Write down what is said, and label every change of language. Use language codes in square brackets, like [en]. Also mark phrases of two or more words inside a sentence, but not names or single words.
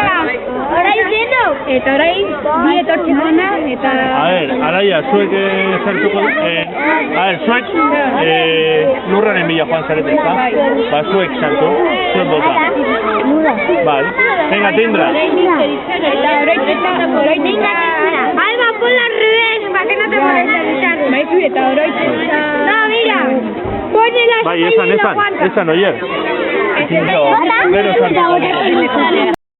[eu] Eta orain, bi etortzen dena, eta... [es] A ver, [eu] Araia, zuek sartuko... zuek lurraren bila joan zarete, ezta? Ba, zuek sartu, zuek bota. [es] Vale. Venga, [eu] Tindra. [es] Alba, ponla al revés, para que no te molestes. [eu] Eta oroitzen... [es] No, mira. Ponela [eu] Bai, esan, oier. Gero sartu.